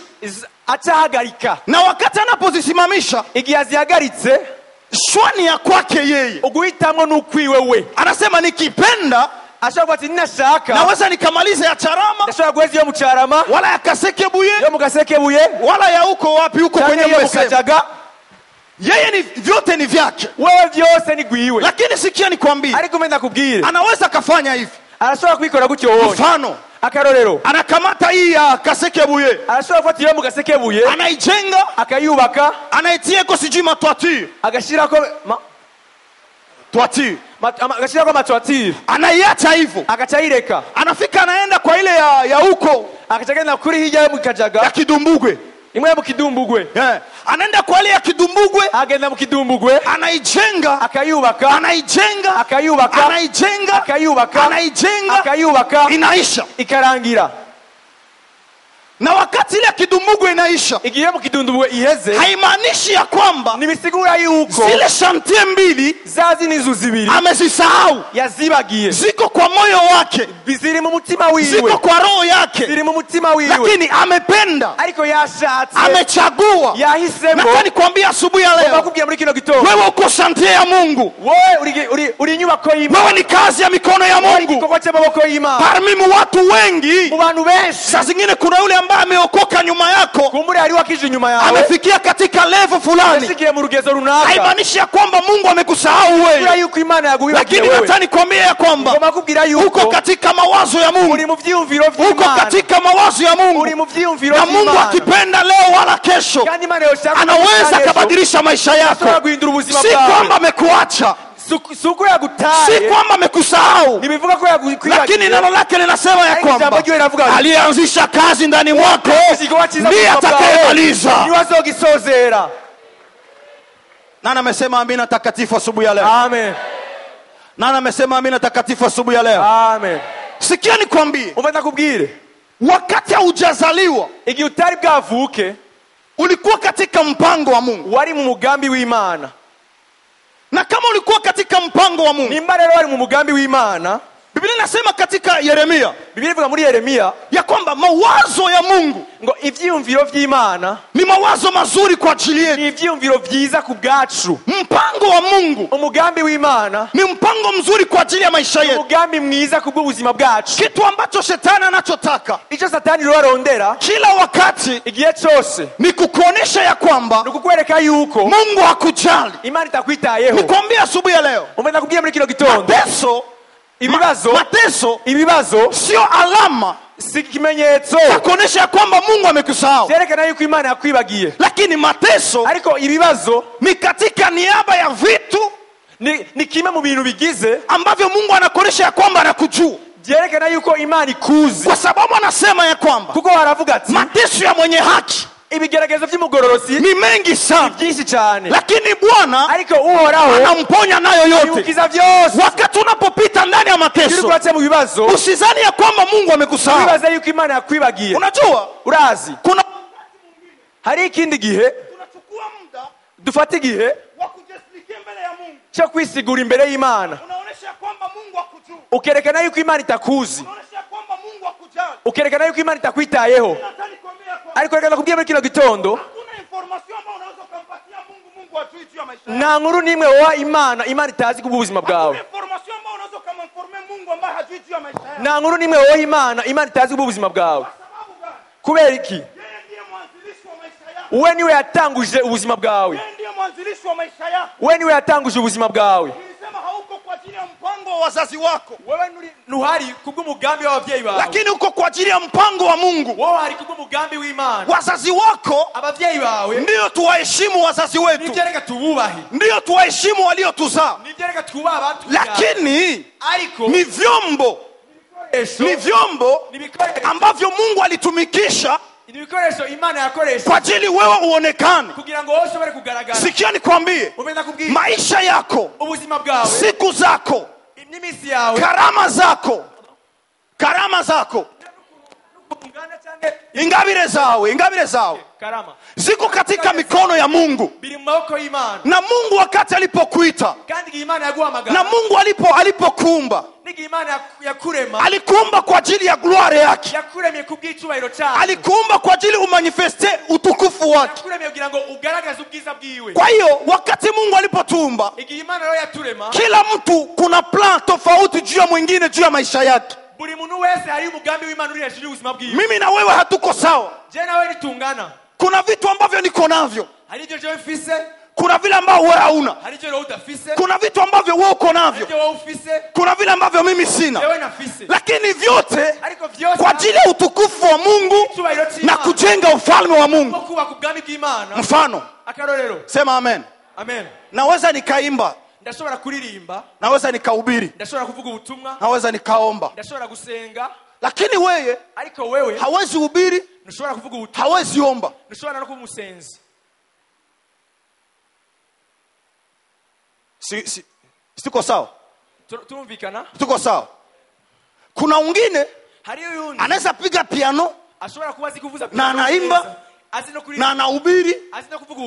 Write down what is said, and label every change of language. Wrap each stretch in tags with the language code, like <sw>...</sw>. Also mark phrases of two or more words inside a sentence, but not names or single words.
<rn>acahagarika.</rn> <sw>na wakati anapozisimamisha</sw> <rn>Igihe azihagaritse,</rn> <sw>shwani ya kwake yeye,</sw> <rn>uguhitamwo n'ukwiwe we.</rn> <sw>anasema nikipenda</sw> <rn>Ashobora kuba ati ninashaka</rn> <sw>naweza nikamaliza ya Charama</sw> <rn>ndashobora guheza iyo mu Carama,</rn> <sw>wala ya Kasekebuye</sw> <rn>iyo mu Gasekebuye,</rn> <sw>wala ya huko wapi huko</sw> <rn>canke</rn> <sw>kwenye</sw> <rn>iyo mu</rn> <sw>mmesema. Kajaga. Yeye ni vyote ni vyake,</sw> <rn>Wewe vyose ni gwiwe.</rn> <sw>lakini sikia nikwambie,</sw> <rn>Ariko umenda kubwire,</rn> <sw>anaweza kafanya hivi.</sw> <rn>arashobora kubikora gutyo wonye.</rn> <sw>Mfano,</sw> <rn>Akarorero,</rn> <sw>anakamata hii ya Kasekebuye,</sw> <rn>arashobora gufata iyo mu Gasekebuye,</rn> <sw>anaijenga,</sw> <rn>akayubaka,</rn> <sw>anaitia iko sijui matwatire,</sw> <rn>agashirako twatire, agashirako amatwatire,</rn> <sw>anaiacha hivyo,</sw> <rn>agacayireka,</rn> <sw>anafika anaenda kwa ile ya huko</sw> <rn>agacagenda kuri hirya yo mu ya Kajaga, Kidumbugwe, imwe yo mu Kidumbugwe,</rn> <sw>anaenda kwa ile ya Kidumbugwe,</sw> <rn>agenda mu Kidumbugwe,</rn> <sw>anaijenga,</sw> <rn>akayubaka,</rn> <sw>anaijenga,</sw> <rn>akayubaka,</rn> <sw>anaijenga,</sw> <rn>akayubaka,</rn> <sw>anaijenga,</sw> <rn>akayubaka,</rn> <sw>inaisha.</sw> <rn>ikarangira.</rn> <sw>Na wakati ile ya Kidumbugwe inaisha,</sw> <rn>Igihe yo mu Kidumbugwe iheze,</rn> <sw>haimaanishi ya kwamba</sw> <rn>nibisigura yuko</rn> <sw>zile chantier mbili</sw> <rn>zazi n'inzu zibiri</rn> <sw>amezisahau,</sw> <rn>yazibagiye,</rn> <sw>ziko kwa moyo wake,</sw> <rn>ziri mu mutima wiwe,</rn> <sw>ziko kwa roho yake,</sw> <rn>ziri mu mutima wiwe,</rn> <sw>lakini amependa,</sw> <rn>ariko yashatse,</rn> <sw>amechagua.</sw> <rn>yahisemo.</rn> <sw>Nataka nikwambia asubuhi ya leo,</sw> <rn>bakubwira muri kino gitondo,</rn> <sw>wewe uko chantier ya Mungu,</sw> <rn>wewe uri inyubako y'Imana,</rn> <sw>wewe ni kazi ya mikono ya Mungu.</sw> <rn>igikorwa cy'amaboko y'Imana.</rn> <sw>Parmi watu wengi,</sw> <rn>Mu bantu benshi,</rn> <sw>saa zingine kuna yule ambaye ameokoka nyuma yako,</sw> <rn>kumbure hari wakije nyuma yawe,</rn> <sw>amefikia katika level fulani,</sw> <rn>yashikiye mu rugezo runaka,</rn> <sw>haimaanishi ya kwamba Mungu amekusahau wewe,</sw> <rn>kubera yuko Imana yaguhibagiye</rn> <sw>lakini wewe. nataka nikwambie ya kwamba</sw> <rn>Ngoma kubwira</rn> <sw>uko</sw> <rn>yuko</rn> <sw>katika mawazo ya Mungu,</sw> <rn>uri mu vyumviro</rn> <sw>uko</sw> <rn>vy'Imana,</rn> <sw>katika mawazo ya Mungu,</sw> <rn>uri mu vyumviro</rn> <sw>na Mungu</sw> <rn>vy'Imana,</rn> <sw>akipenda leo wala kesho</sw> <rn>kandi Imana yoshaka</rn> <sw>anaweza akabadilisha maisha yako.</sw> <rn>ashobora guhindura ubuzima</rn> <sw>Si</sw> <rn>bwawe.</rn> <sw>kwamba amekuacha,</sw> <rn>Suko</rn> <sw>si</sw> <rn>yagutaye,</rn> <sw>kwamba amekusahau,</sw> <rn>nibivuga ko</rn> <sw>lakini</sw> <rn>yakwibagiye,</rn> <sw>neno lake linasema ya</sw> <rn>Ariko ijambo</rn> <sw>kwamba</sw> <rn>ryiwe riravuga ati,</rn> <sw>aliyeanzisha kazi ndani mwako</sw> <rn>igikorwa cyiza</rn> <sw>ndiye</sw> <rn>mu buzima bwawe,</rn> <sw>atakayemaliza.</sw> <rn>niwe azogisozera.</rn> <sw>Nani amesema amina takatifu asubuhi ya leo? Amen. Nani amesema amina takatifu asubuhi ya leo? Amen. Sikia nikwambie,</sw> <rn>Umva kubwire,</rn> <sw>wakati haujazaliwa</sw> <rn>igihe utari bwavuke,</rn> <sw>ulikuwa katika mpango wa Mungu,</sw> <rn>wari mu mugambi w'Imana.</rn> <sw>na kama ulikuwa katika mpango wa Mungu,</sw> <rn>Nimba rero wari mu mugambi w'Imana,</rn> <sw>Biblia inasema katika Yeremia</sw> <rn>Biblia ivuga muri Yeremia</rn> <sw>ya kwamba mawazo ya Mungu</sw> <rn>ngo ivyumviro vy'Imana</rn> <sw>ni mawazo mazuri kwa ajili yetu.</sw> <rn>ni ivyumviro vyiza ku bwacu.</rn> <sw>Mpango wa Mungu</sw> <rn>Umugambi w'Imana</rn> <sw>ni mpango mzuri kwa ajili ya maisha yetu.</sw> <rn>umugambi mwiza ku bw'ubuzima bwacu.</rn> <sw>Kitu ambacho shetani anachotaka</sw> <rn>Ico Satani rero arondera</rn> <sw>kila wakati</sw> <rn>igihe cyose</rn> <sw>ni kukuonesha ya kwamba</sw> <rn>ni ukukwereka yuko</rn> <sw>Mungu hakujali.</sw> <rn>Imana itakwitayeho.</rn> <sw>Nikwambia asubuhi ya leo,</sw> <rn>Umva kubwira muri kino gitondo, ibibazo</rn> <sw>sio alama</sw> <rn>si kimenyetso</rn> <sw>ya kuonesha kwamba Mungu amekusahau,</sw> <rn>cyerekana yuko Imana yakwibagiye,</rn> <sw>lakini mateso</sw> <rn>ariko ibibazo</rn> <sw>ni katika niaba ya vitu</sw> <rn>ni kimwe mu bintu bigize</rn> <sw>ambavyo Mungu anakuonesha ya kwamba anakujua,</sw> <rn>byerekana yuko Imana ikuzi,</rn> <sw>kwa sababu anasema ya kwamba</sw> <rn>kuko haravuga ati</rn> <sw>mateso ya mwenye haki</sw> <rn>ibigeragezo by'umugororosi</rn> <sw>ni mengi sana,</sw> <rn>byinshi cyane,</rn> <sw>lakini Bwana</sw> <rn>ariko uhoraho</rn> <sw>anamponya nayo yote.</sw> <rn>yukiza byose.</rn> <sw>Wakati unapopita ndani ya mateso,</sw> <rn>Urache mu bibazo,</rn> <sw>usizani ya kwamba Mungu amekusahau.</sw> <rn>bibaza yuko Imana yakwibagiye.</rn> <sw>Unajua,</sw> <rn>Urazi</rn> <sw>kuna</sw> <rn>hari ikindi gihe</rn> <sw>tunachukua muda</sw> <rn>dufata igihe</rn> <sw>wa kujisikia mbele ya Mungu,</sw> <rn>cyo kwisigura imbere y'Imana,</rn> <sw>unaonesha kwamba Mungu akujua,</sw> <rn>ukerekana yuko Imana itakuzi,</rn> <sw>unaonesha kwamba Mungu akujali,</sw> <rn>ukerekana yuko Imana itakwitayeho. Ariko reka nakubwiye muri kino gitondo,</rn> <sw>kuna information ambayo unaweza kumpatia Mungu ajui juu ya maisha</sw> <rn>nta nkuru nimwe woha imana itazi ku buzima bwawe.</rn> <sw>information ambayo unaweza kumformer Mungu ambaye hajui juu ya maisha yako.</sw> <rn>nta nkuru nimwe woha imana itazi ku buzima bwawe. kubera iki?</rn> <sw>Yeye ndiye mwanzilishi wa maisha yako.</sw> <rn>we niwe yatanguje ubuzima bwawe.</rn> <sw>Yeye ndiye mwanzilishi wa maisha yako.</sw> <rn>we niwe yatanguje ubuzima bwawe.</rn> <sw>Nilisema hauko kwa ajili ya mpango wa wazazi wako.</sw> <rn>wewe ntuhari kubw'umugambi w'abavyeyi bawe,</rn> <sw>Lakini uko kwa ajili ya mpango wa Mungu.</sw> <rn>wowe hari kubw'umugambi w'Imana.</rn> <sw>Wazazi wako</sw> <rn>abavyeyi bawe</rn> <sw>ndio tuwaheshimu wazazi wetu.</sw> <rn>nivyo reka tububahe,</rn> <sw>Ndio tuwaheshimu waliotuzaa.</sw> <rn>nivyo reka twubaha abantu.</rn> <sw>Lakini</sw> <rn>ariko</rn> <sw>ni vyombo ambavyo Mungu alitumikisha</sw> <rn>ni ibikoresho Imana yakoresha</rn> <sw>kwa ajili wewe uonekane.</sw> <rn>kugira ngo wowe ushobore kugaragara.</rn> <sw>Sikia nikwambie,</sw> <rn>Umeza kubwira</rn> <sw>maisha yako,</sw> <rn>ubuzima bwawe,</rn> <sw>siku zako,</sw> <rn>n'imisi yawe,</rn> <sw>karama zako</sw> <rn>ingabire zawe</rn> <sw>karama ziko katika mikono ya Mungu.</sw> <rn>biri mu maboko y'Imana.</rn> <sw>Na Mungu wakati alipokuita,</sw> <rn>kandi igihe Imana yaguhamagara,</rn> <sw>na Mungu alipokuumba,</sw> <rn>n'igihe Imana yakurema,</rn> <sw>alikuumba kwa ajili ya glory yake.</sw> <rn>yakuremye kubw'icubahiro cyawe,</rn> <sw>Alikuumba kwa ajili umanifeste utukufu wake.</sw> <rn>yakuremye kugira ngo ugaragaze ubwiza bwiwe.</rn> <sw>Kwa hiyo wakati Mungu alipotuumba,</sw> <rn>igihe Imana rero yaturema,</rn> <sw>kila mtu kuna plan tofauti juu ya mwingine juu ya maisha yake.</sw> <rn>buri muntu wese hari umugambi w'Imana uri hejuru y'ubuzima bwiwe.</rn> <sw>Mimi na wewe hatuko sawa.</sw> <rn>je nawe nitungana.</rn> <sw>Kuna vitu ambavyo niko navyo,</sw> <rn>hari ibyo jewe mfise,</rn> <sw>kuna vile ambavyo wewe hauna.</sw> <rn>hari ibyo wewe udafise,</rn> <sw>Kuna vitu ambavyo wewe uko</sw> <rn>hari</rn> <sw>navyo,</sw> <rn>ibyo wewe ufise,</rn> <sw>kuna vile ambavyo mimi sina.</sw> <rn>wewe nafise.</rn> <sw>Lakini vyote</sw> <rn>ariko vyose</rn> <sw>kwa ajili ya utukufu wa Mungu</sw> <rn>icubahiro cy'Imana</rn> <sw>na kujenga ufalme wa Mungu.</sw> <rn>kubaka ubwami bw'Imana.</rn> <sw>Mfano,</sw> <rn>akarorero,</rn> <sw>sema amen.</sw> <rn>amen.</rn> <sw>Naweza nikaimba,</sw> <rn>ndashobora kuririmba,</rn> <sw>naweza nikahubiri,</sw> <rn>ndashobora kuvuga ubutumwa,</rn> <sw>naweza nikaomba.</sw> <rn>ndashobora gusenga,</rn> <sw>Lakini wewe</sw> <rn>ariko wewe</rn> <sw>hawezi hubiri,</sw> <rn>ntushobora kuvuga ubutumwa,</rn> <sw>hawezi omba.</sw> <rn>ntushobora no kuba umusenzi.</rn> <sw>Tuko sawa?</sw> <rn>Turumvikana?</rn> <sw>Tuko sawa? Kuna mwingine</sw> <rn>hariyo yundi</rn> <sw>anaweza piga piano</sw> <rn>ashobora kuba azi kuvuza</rn> <sw>na anaimba</sw> <rn>azi no</rn> <sw>na</sw> <rn>kuririmba,</rn> <sw>anahubiri</sw> <rn>azi no kuvuga</rn>